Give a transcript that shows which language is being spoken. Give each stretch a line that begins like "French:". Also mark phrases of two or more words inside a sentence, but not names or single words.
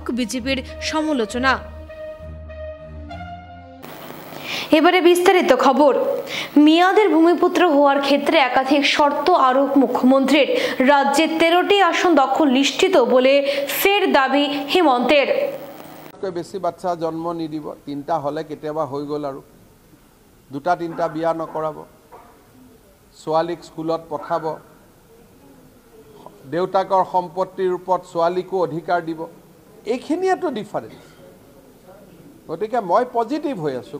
Bangla: বিজেপির সমালোচনা। এবারে বিস্তারিত খবর। মেয়াদের ভূমিপুত্র হওয়ার ক্ষেত্রে একাধিক শর্ত আরোপ মুখ্যমন্ত্রীর। রাজ্যে 13টি আসন দখল নিশ্চিত বলে ফের দাবি হিমন্তের।
Assamese: বেশি বাচ্চা জন্ম নিদিব, 3টা হলে কেতিয়াবা হৈ গ'ল আৰু 2-3টা বিয়া নকৰাব, ছোৱালীক স্কুলত পঠাব, দেউতাকৰ সম্পত্তিৰ ওপৰত ছোৱালীকো অধিকাৰ দিব। এইখিনিয়েতো ডিফাৰেঞ্চ। গতিকে মই পজিটিভ হৈ আছোঁ।